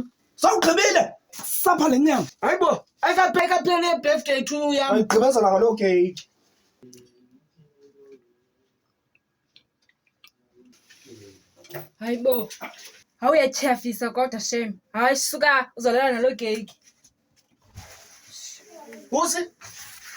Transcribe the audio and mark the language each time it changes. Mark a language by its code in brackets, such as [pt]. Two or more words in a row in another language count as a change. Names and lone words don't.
[xh] Sawugqibile. Sapha le nyanga. Hayibo, ayikapheka phela [en] birthday to you [xh] yami. Ayigqibezela ngaloo cake. Hayibo. Awuyatyhafisa kodwa shem. Hayi suka uzolela nalo cake. Busi,